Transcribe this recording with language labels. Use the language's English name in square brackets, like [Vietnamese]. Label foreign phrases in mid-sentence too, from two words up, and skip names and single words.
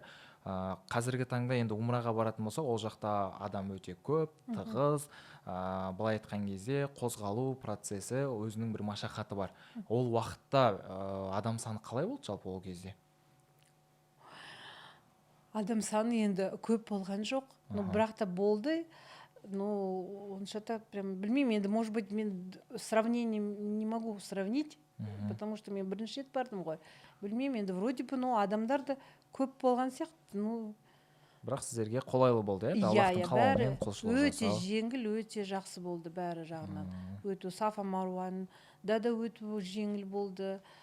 [Kazakh] Қазіргі таңда енді умраға баратын болса, ол жақта адам өте көп, тығыз, былай айтқан кезде қозғалу процесі өзінің бір машақаты бар. Ол уақытта адам саны қалай болды жалпы ол кезде? Адам саны енді көп болған жоқ, бірақ та болды. Онша да прям білмеймін, енді [Russian] может быть [Kazakh] мен [Russian] сравнение не могу сравнить, потому что [Kazakh] мен бірінші рет бардым ғой. Білмеймін, енді [Russian] вроде бы [Kazakh] адамдар да көп болған сияқты. Бірақ сіздерге қолайлы болды, иә? Аллахтың қалауымен құлшылық жасау. Өте жеңіл, өте жақсы болды бәрі жағынан. Өту Сафа Маруан да өту жеңіл болды.